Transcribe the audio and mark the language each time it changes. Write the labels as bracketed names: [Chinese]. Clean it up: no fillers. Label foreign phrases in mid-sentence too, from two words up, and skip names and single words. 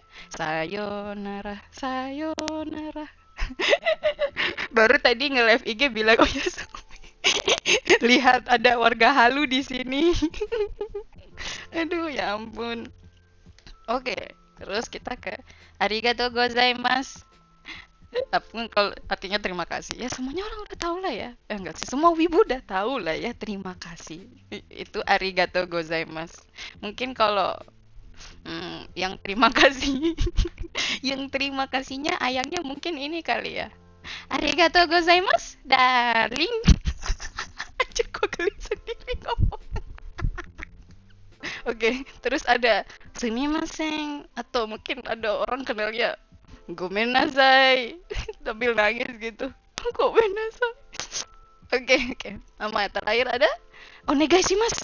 [Japanese] さよなら、さよなら. [Indonesian] Baru tadi nge-live IG bilang oh ya lihat ada warga halu di sini. Aduh ya ampun. Oke, terus kita ke [Japanese] ありがとうございます. [Indonesian] Tapi kalau artinya terima kasih, ya semuanya orang udah tahu lah ya. Enggak sih, semua wibu udah tahu lah ya terima kasih. [Japanese] Itu ありがとうございます. Mungkin kalau yang terima kasih, yang terima kasihnya ayangnya mungkin ini kali ya. ありがとうございます, darling. [Indonesian] Aja kok geli sendiri ngomong. Oke, terus ada sumimasen atau mungkin ada orang kenalnya [Japanese] ごめんなさい [Indonesian] sambil nangis gitu. Komenasai. Oke, oke. Nama terakhir ada onegaishimasu.